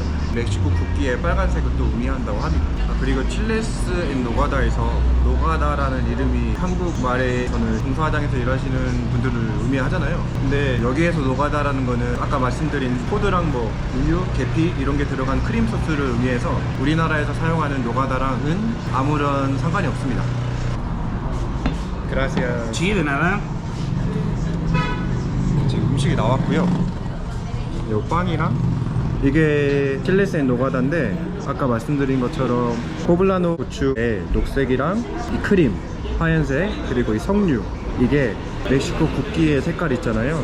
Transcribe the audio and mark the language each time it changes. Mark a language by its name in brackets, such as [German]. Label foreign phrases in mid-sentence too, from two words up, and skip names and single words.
[Korean] 멕시코 국기에 빨간색을 또 의미한다고 합니다. 그리고 칠레스 앤 노가다에서 노가다라는 이름이 한국말에서는 공사장에서 일하시는 분들을 의미하잖아요. 근데 여기에서 노가다라는 거는 아까 말씀드린 포도랑 뭐 우유, 계피 이런 게 들어간 크림 소스를 의미해서 우리나라에서 사용하는 노가다랑은 아무런 상관이 없습니다. [Spanish] Gracias. Sí, de nada. [Korean] 지금 음식이 나왔고요. 요 빵이랑 이게 칠레스 앤 노가다인데 아까 말씀드린 것처럼 포블라노 고추의 녹색이랑 이 크림 하얀색 그리고 이 석류 이게 멕시코 국기의 색깔 있잖아요.